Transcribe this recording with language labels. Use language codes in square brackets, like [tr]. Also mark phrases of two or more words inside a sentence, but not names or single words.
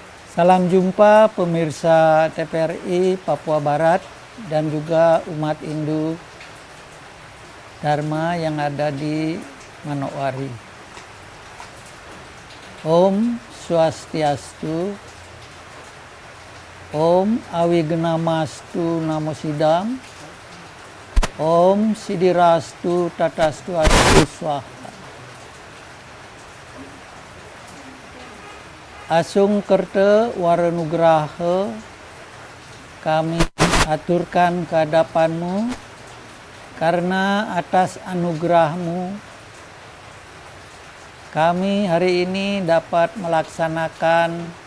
[id] Salam jumpa pemirsa TPRI Papua Barat dan juga umat Hindu Dharma yang ada di Manokwari. [sa] Om Swastiastu, Om Awigenamastu Namo Sidam, Om Sidirastu Tatastu Astu Swaha. [ban] Asung Kerte Waranugraha, [id] kami aturkan ke hadapanmu karena atas anugerahmu kami hari ini dapat melaksanakan